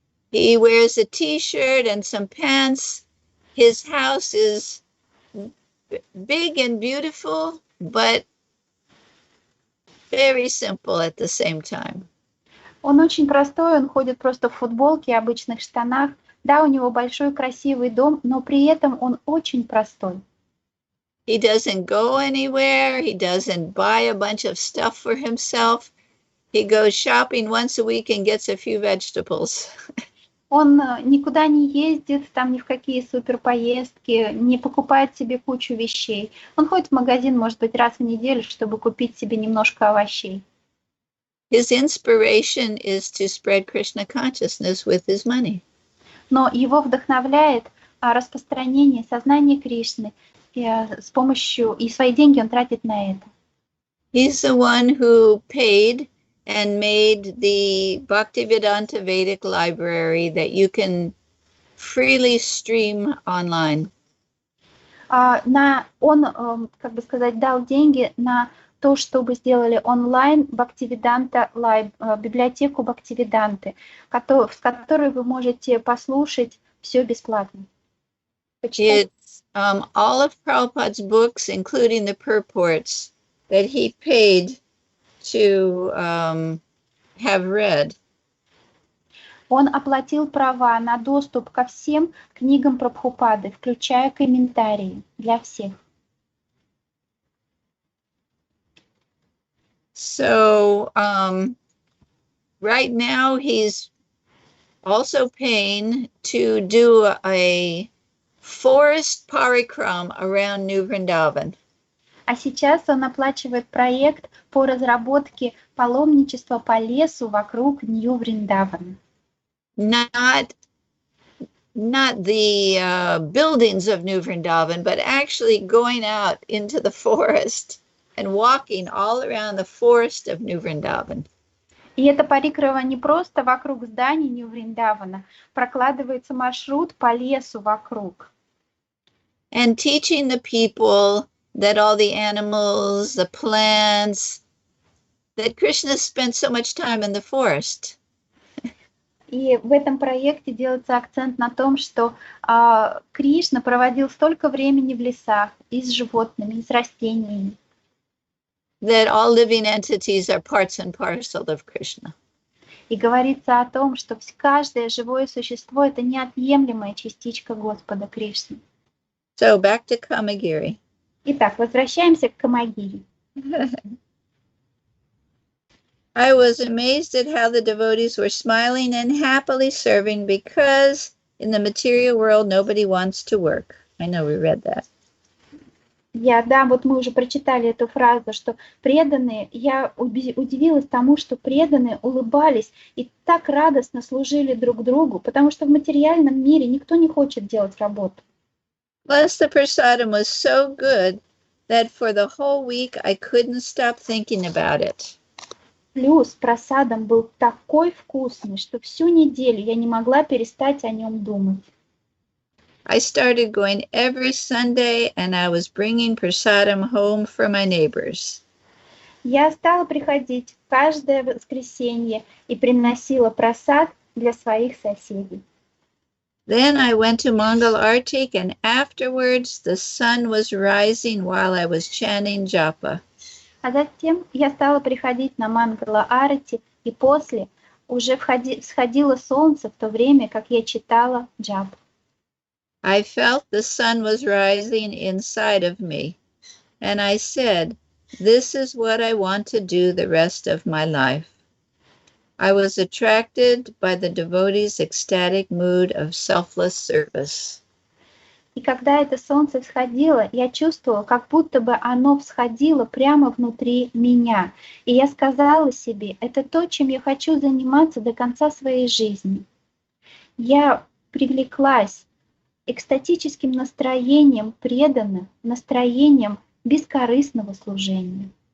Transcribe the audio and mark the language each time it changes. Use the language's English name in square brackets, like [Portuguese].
[English] He wears a t-shirt and some pants. His house is big and beautiful, but very simple at the same time. [Russian] Он очень простой, он ходит просто в футболке и обычных штанах. Да, у него большой красивый дом, но при этом он очень простой. [English] He doesn't go anywhere. He doesn't buy a bunch of stuff for himself. He goes shopping once a week and gets a few vegetables. [Russian] Он никуда не ездит, там ни в какие суперпоездки, не покупает себе кучу вещей. Он ходит в магазин, может быть, раз в неделю, чтобы купить себе немножко овощей. [English] His inspiration is to spread Krishna consciousness with his money. [Russian] Но его вдохновляет распространение сознания Кришны с помощью, и свои деньги он тратит на это. [English] He's the one who paid and made the Bhaktivedanta Vedic library that you can freely stream online. [Russian] Он, как бы сказать, дал деньги на то, чтобы сделали онлайн Бхактивиданта, библиотеку Бхактивиданты, в которой вы можете послушать все бесплатно. [English] It's all of Prabhupada's books, including the purports, that he paid to have read. [Russian] Он оплатил права на доступ ко всем книгам Прабхупады, включая комментарии для всех. [English] So right now he's also paying to do a forest parikram around Nyu Vriндаван. [Russian] А сейчас он оплачивает проект по разработке паломничества по лесу вокруг Нью Вриндавана. [English] Not the buildings of Nyu Vrindavan, but actually going out into the forest and walking all around the forest of Nyu Vrindavan. [Russian] И это парикрама не просто вокруг зданий Нью Вриндавана, прокладывается маршрут по лесу вокруг. [English] And teaching the people that all the animals, the plants, that Krishna spent so much time in the forest. [Russian] И в этом проекте делается акцент на том, что Кришна проводил столько времени в лесах и с животными, и с растениями. [English] That all living entities are parts and parcel of Krishna. [Russian] И говорится о том, что каждое живое существо — это неотъемлемая частичка Господа Кришны. [English] So back to Kamagiri. [Russian] Итак, возвращаемся к Камагири. [English] I was amazed at how the devotees were smiling and happily serving because in the material world nobody wants to work. I know we read that. [Russian] Вот мы уже прочитали эту фразу, что преданные, я удивилась тому, что преданные улыбались и так радостно служили друг другу, потому что в материальном мире никто не хочет делать работу. [English] Plus the prasadam was so good that for the whole week I couldn't stop thinking about it. [Russian] Плюс прасадам был такой вкусный, что всю неделю я не могла перестать о нем думать. [English] I started going every Sunday and I was bringing prasadam home for my neighbors. [Russian] Я стала приходить каждое воскресенье и приносила прасад для своих соседей. [English] Then I went to Mangal Artik and afterwards the sun was rising while I was chanting japa. [Russian] А затем я стала приходить на Мангала Арати, и после уже всходило солнце в то время, как я читала джап. [English] I felt the sun was rising inside of me, and I said, this is what I want to do the rest of my life. I was attracted by the devotees' ecstatic mood of selfless service. [Russian] И когда это солнце всходило, я чувствовала, как будто бы оно всходило прямо внутри меня. И я сказала себе, это то, чем я хочу заниматься до конца своей жизни. Я привлеклась экстатическим настроением преданных, настроением бескорыстного служения.